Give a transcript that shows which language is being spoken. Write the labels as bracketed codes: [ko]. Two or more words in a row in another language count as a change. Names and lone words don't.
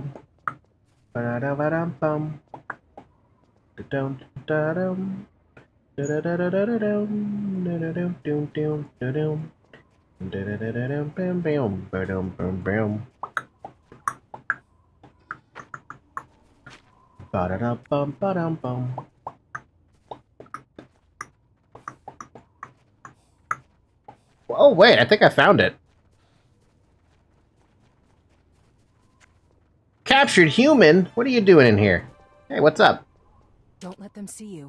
[en] Ba da ba dum bum. Da dum da dum. Da da da da da da dum. Da da dum dum dum da dum. Da da da da dum bam bam ba dum bam bam. Ba-da-dum-bum, ba-dum-bum. Oh, wait, I think I found it. Captured human? What are you doing in here? Hey, what's up? Don't let them see you.